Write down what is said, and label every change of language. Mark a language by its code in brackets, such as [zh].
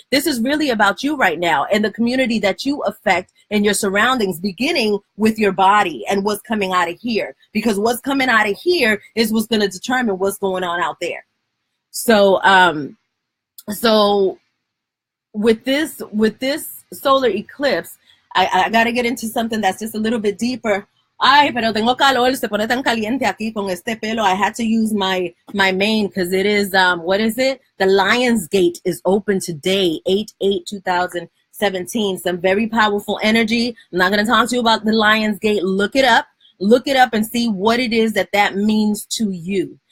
[en] This is really about you right now and the community that you affect in your surroundings, beginning with your body and what's coming out of here. Because what's coming out of here is what's going to determine what's going on out there. So, so with this solar eclipse, I got to get into something that's just a little bit deeper. [es] Ay, pero tengo calor, se pone tan caliente aquí con este pelo. [en] I had to use my mane because it is, what is it? The Lion's Gate is open today, 8/8/2017. Some very powerful energy. I'm not going to talk to you about the Lion's Gate. Look it up and see what it is that means to you.